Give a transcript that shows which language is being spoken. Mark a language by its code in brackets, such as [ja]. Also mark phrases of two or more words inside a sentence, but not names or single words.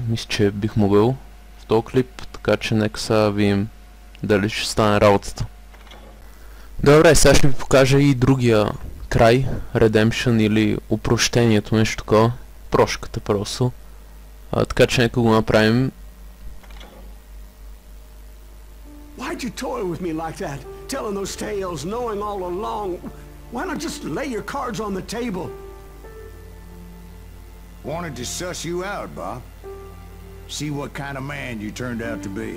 [bg] Мисля, че бих могъл в този клип, така че нека сега видим дали ще стане работата. Добре, сега ще ви покажа и другия край, Redemption или опрощението, нещо такова. Прошката просто. Така че нека го направим. [en] Why'd you toy with me like that? Telling those tales, knowing all along. Why not just lay your cards on the table? Wanted to suss you out, Bob. See what kind of man you turned out to be.